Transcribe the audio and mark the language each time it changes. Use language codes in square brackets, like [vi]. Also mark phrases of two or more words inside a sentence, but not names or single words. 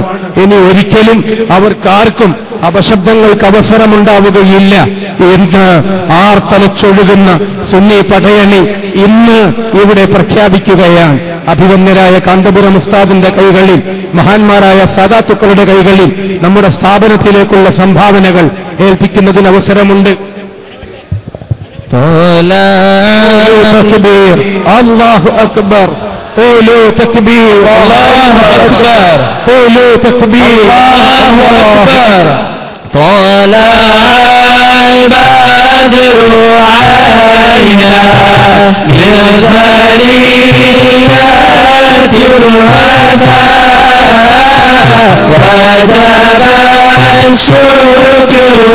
[ml] ഇനി ഒരിക്കലും അവർക്കാർക്കും അപശബ്ദങ്ങൾക്ക് അവസരമുണ്ടാവുകയില്ല എന്ന് ആർത്തലച്ചൊഴുകുന്ന സുന്നി പടയണി ഇന്ന് ഇവിടെ പ്രഖ്യാപിക്കുകയാണ്. അഭിവന്യരായ കാന്തപുരം ഉസ്താദിന്റെ കൈകളിൽ, മഹാന്മാരായ സാദാത്തുക്കളുടെ കൈകളിൽ നമ്മുടെ സ്ഥാപനത്തിലേക്കുള്ള സംഭാവനകൾ ഏൽപ്പിക്കുന്നതിന് അവസരമുണ്ട്. [ar] الله أكبر. قولوا تكبير الله أكبر. قولوا تكبير الله أكبر. طلع البدر علينا من ثنيات الوداع وجب الشكر